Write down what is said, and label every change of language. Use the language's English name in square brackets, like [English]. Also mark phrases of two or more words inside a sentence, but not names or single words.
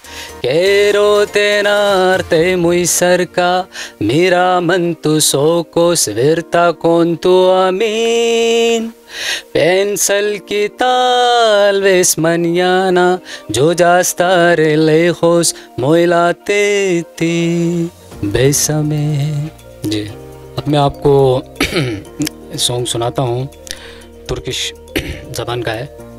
[Spanish] Quiero tenerte muy cerca, mírame en tus ojos, verte junto a mí. Piensa que tal vez mañana yo ya estaré lejos, muy lejos. Bésame। [Hindi] जी, अब मैं आपको सॉन्ग सुनाता हूँ, तुर्किश ज़बान का है।